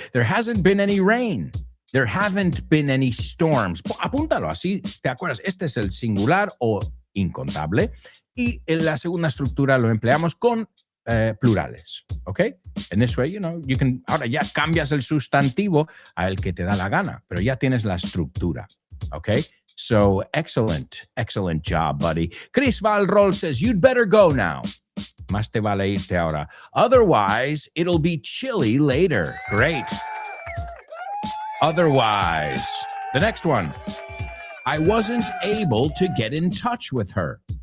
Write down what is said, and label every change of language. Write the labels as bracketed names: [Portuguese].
[English] There hasn't been any rain. There haven't been any storms. [Spanish] Apúntalo así, ¿te acuerdas? Este es el singular o incontable. Y en la segunda estructura lo empleamos con plurales, ¿ok? En [English] this way, you know, you can, [Spanish] ahora ya cambias el sustantivo al que te da la gana, pero ya tienes la estructura, ¿ok? [English] So, excellent job, buddy. Chris Valrol says, you'd better go now. [Spanish] Más te vale irte ahora. [English] Otherwise, it'll be chilly later. Great. Otherwise. The next one. I wasn't able to get in touch with her.